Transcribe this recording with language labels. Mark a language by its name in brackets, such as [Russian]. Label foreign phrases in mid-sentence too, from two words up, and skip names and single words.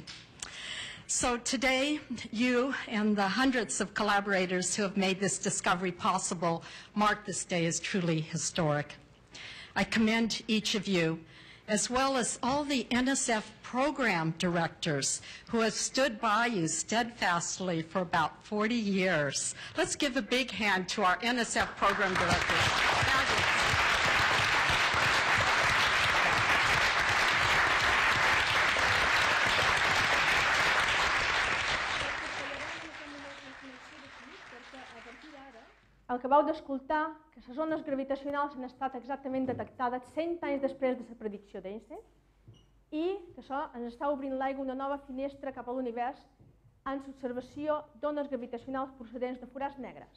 [English] So today, you and the hundreds of collaborators who have made this discovery possible mark this day as truly historic. I commend each of you, as well as all the NSF program directors who have stood by you steadfastly for about 40 years. Let's give a big hand to our NSF program directors. [Catalan] El que vau d'escoltar, que les ones gravitacionals han estat exactament detectades 100 anys després de la predicció d'Einstein, i que això ens està obrint l'aigua una nova finestra cap a l'univers en l'observació d'ones gravitacionals procedents de forats negres.